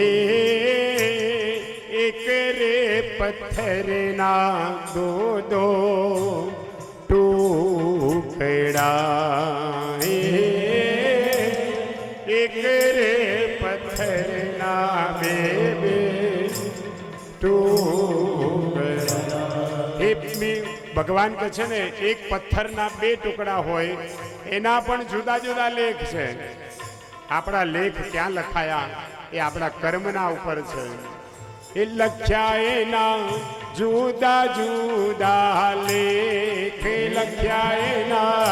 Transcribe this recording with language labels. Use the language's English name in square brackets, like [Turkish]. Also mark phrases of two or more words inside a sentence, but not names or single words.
[Gujarati] એક રે પથ્થર ના દો દો ટુકડા, એક રે પથ્થર ના બે બે ટુકડા. ભગવાન કહે છે ને એક પથ્થરના બે ટુકડા હોય એના પણ જુદા જુદા લેખ છે. આપણા લેખ ક્યાં લખાયા? એ આપણા કર્મના ઉપર છે. એ લખ્યા એના જુદા જુદા લેખ, લખ્યા એના